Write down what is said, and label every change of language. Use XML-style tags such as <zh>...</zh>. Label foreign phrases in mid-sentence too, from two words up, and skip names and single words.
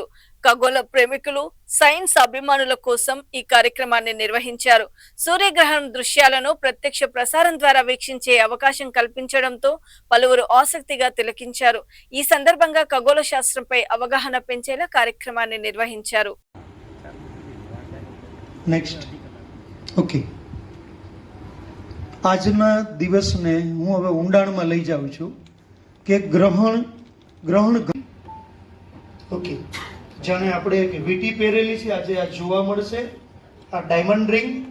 <te>ఖగోళ ప్రేమికులు, సైన్స్ అభిమానుల కోసం ఈ కార్యక్రమాన్ని నిర్వహించారు. సూర్యగ్రహణం దృశ్యాలను ప్రత్యక్ష ప్రసారం ద్వారా వీక్షించే అవకాశం కల్పించడంతో పలువురు ఆసక్తిగా తిలకించారు. ఈ సందర్భంగా ఖగోళ శాస్త్రంపై అవగాహన పెంచేలా కార్యక్రమాన్ని నిర్వహించారు.</te> <gu>નેક્સ્ટ ઓકે, આજના દિવસને હું હવે ઊંડાણમાં લઈ જાઉં છું કે ગ્રહણ ઓકે, જાણે આપણે એક વીટી પહેરેલી છે, આજે આ જોવા મળશે, આ</gu> <en>diamond ring.</en>